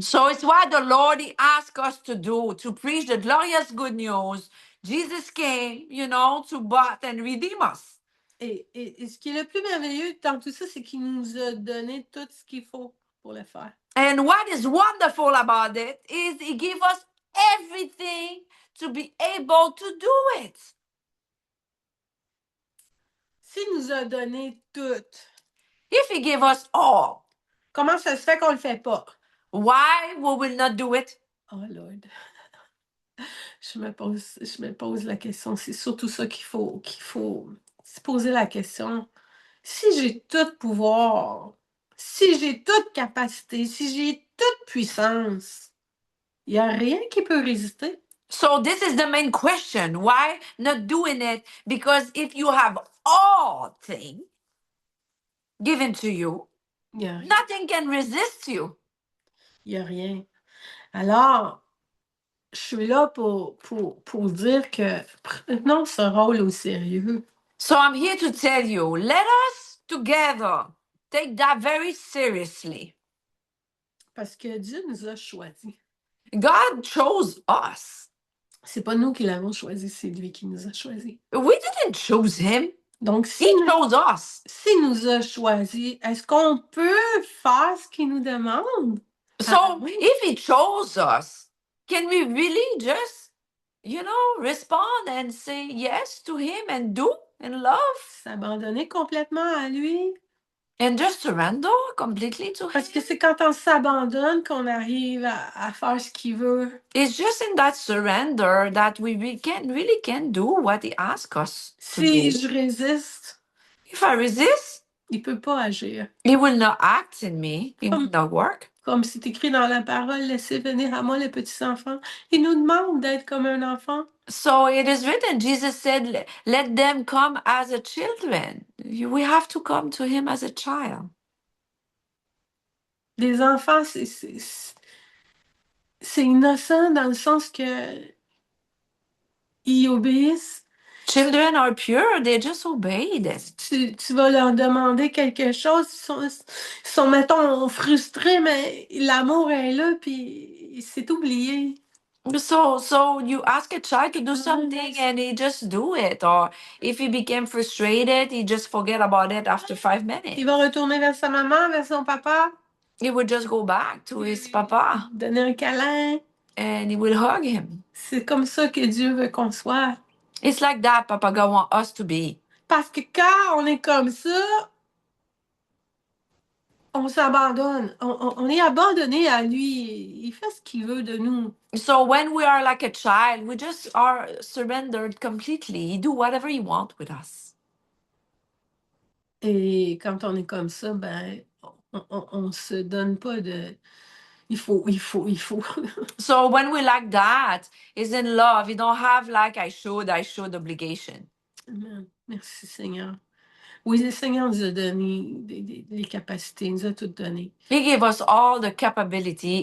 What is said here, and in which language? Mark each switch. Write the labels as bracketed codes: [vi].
[en] So it's what the Lord asked us to do, to preach the glorious good news. Jesus came, to buy and redeem us. [fr] Et ce qui est le plus merveilleux dans tout ça, c'est qu'il nous a donné tout ce qu'il faut pour le faire. [en] And what is wonderful about it is he gave us everything to be able to do it. [fr] S'il nous a donné tout, [en] if he gave us all, [fr] comment ça se fait qu'on ne le fait pas? [en] Why we will not do it? Oh Lord. [fr] Je me pose la question. C'est surtout ça qu'il faut se poser la question. Si j'ai tout pouvoir, si j'ai toute capacité, si j'ai toute puissance, il n'y a rien qui peut résister. [en] So this is the main question. Why not doing it? Because if you have all things given to you, nothing can resist you. [fr] Il n'y a rien. Alors, je suis là pour dire que prenons ce rôle au sérieux. [en] So I'm here to tell you, let us together take that very seriously. [fr] Parce que Dieu nous a choisis. [en] God chose us. [fr] C'est pas nous qui l'avons choisi, c'est lui qui nous a choisis. [en] We didn't choose him. [fr] Donc, [en] He chose us. [fr] s'il nous a choisis, est-ce qu'on peut faire ce qu'il nous demande? [en] So if he chose us, can we really just, respond and say yes to him and do and love [fr] S'abandonner complètement à lui? [en] and just surrender completely to [fr] Parce que [en] him? [fr] c'est quand on s'abandonne qu'on arrive à faire ce qu'il veut. [en] It's just in that surrender that we really can do what he asks us to [fr] Si [en] do. [fr] je résiste, [en] If I resist, [fr] il peut pas agir. [en] he will not act in me. It will not work. [fr] Comme c'est écrit dans la parole, laissez venir à moi les petits enfants. Il nous demande d'être comme un enfant. [en] So it is written, Jesus said, let them come as a children. We have to come to him as a child. [fr] Les enfants, c'est innocent dans le sens que ils obéissent. [en] Children are pure, they just obey them. [fr] Tu vas leur demander quelque chose, ils sont, mettons, frustrés, mais l'amour est là, puis c'est oublié. [en] So you ask a child to do something and he just do it. Or if he became frustrated, he just forget about it after 5 minutes. [fr] Il va retourner vers sa maman, vers son papa. [en] He would just go back to his papa. [fr] Donner un câlin. [en] And he will hug him. [fr] C'est comme ça que Dieu veut qu'on soit. [en] It's like that Papa God wants us to be. [fr] Parce que quand on est comme ça, on s'abandonne. On est abandonné à lui. Il fait ce qu'il veut de nous. [en] So when we are like a child, we just are surrendered completely. He do whatever he wants with us. [fr] Et quand on est comme ça, ben, on se donne pas de... Il faut. [en] So when we like that, is in love. We don't have like I should obligation. [fr] Amen. Merci Seigneur. Oui, le Seigneur nous a donné les capacités, il nous a toutes données. [en] He gave us all the capability.